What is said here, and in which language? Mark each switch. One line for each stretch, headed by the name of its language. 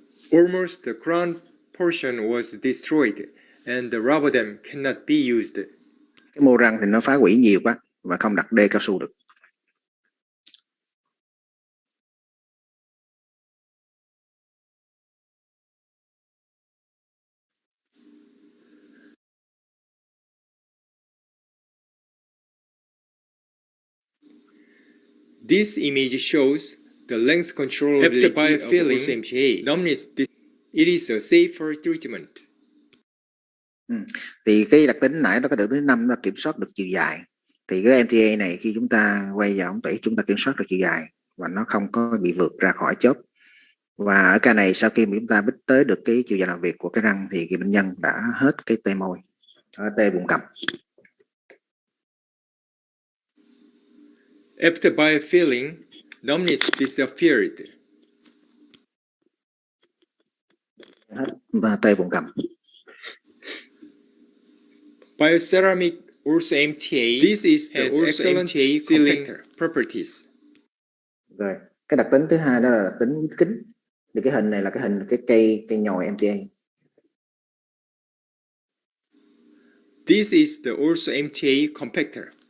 English: Almost the crown portion was destroyed and the rubber dam cannot be used.
Vietnamese: Cái mô răng thì nó phá hủy nhiều quá và không đặt đê cao su được.
English: This image shows the length controllability of BioMTA. Numbness, it is a safer treatment.
Vietnamese: Thì cái đặc tính nãy nó có được thứ 5 là kiểm soát được chiều dài. Thì cái MTA này khi chúng ta quay vào ống tủy chúng ta kiểm soát được chiều dài và nó không có bị vượt ra khỏi chóp. Và ở ca này sau khi mà chúng ta biết tới được cái chiều dài làm việc của cái răng thì cái bệnh nhân đã hết cái tê môi, tê vùng cằm.
English: After biofilling, numbness disappeared.
Vietnamese: Và tê vùng cằm.
English: Bioceramic also MTA. This is the excellent sealing properties.
Vietnamese: Rồi, cái đặc tính thứ hai đó là đặc tính hút kính. Thì cái hình này là cái hình cái cây nhồi MTA.
English: This is the also MTA compactor.